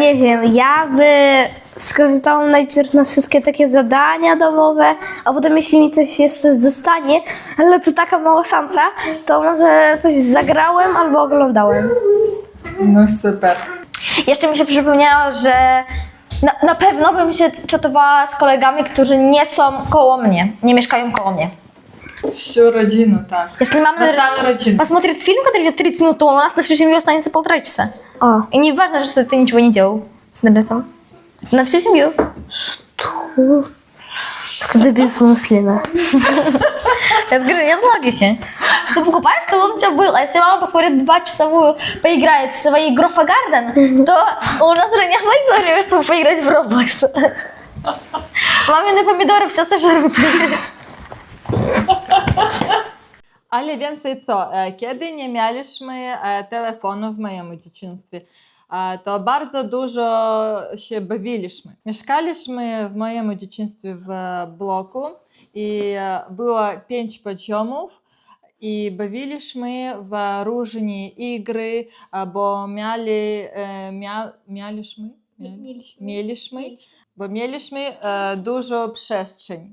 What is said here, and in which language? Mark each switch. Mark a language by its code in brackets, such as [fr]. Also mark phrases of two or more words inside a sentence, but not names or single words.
[pl] Nie wiem, ja by skorzystałam najpierw na wszystkie takie zadania domowe, a potem jeśli mi coś jeszcze zostanie, ale to taka mała szansa, to może coś zagrałem albo oglądałem. No super. Jeszcze mi się przypomniało, że na pewno bym się czatowała z kolegami, którzy nie są koło mnie, nie mieszkają koło mnie. [ru] Всю родину, так. Если мама Целую родину. посмотрит фильм, который идет 30 минут, то у нас на всю семью останется 1,5 часа. O, И не важно, что ты ничего не делал с интернетом. На всю семью. tak безмысленно. Я же говорю, нет логики. Ты покупаешь, то вот у тебя был. А если мама посмотрит 2-часовую, поиграет в свои Грофа Гарден, то у нас уже не останется время, чтобы поиграть в Roblox. Мамины помидоры все сожрут. [pl] Ale więcej co? Kiedy nie mieliśmy telefonu w moim dzieciństwie, to bardzo dużo się bawiliśmy. Mieszkaliśmy w moim dzieciństwie w bloku i było 5 poziomów i bawiliśmy w różne gry, bo mieliśmy dużo przestrzeni.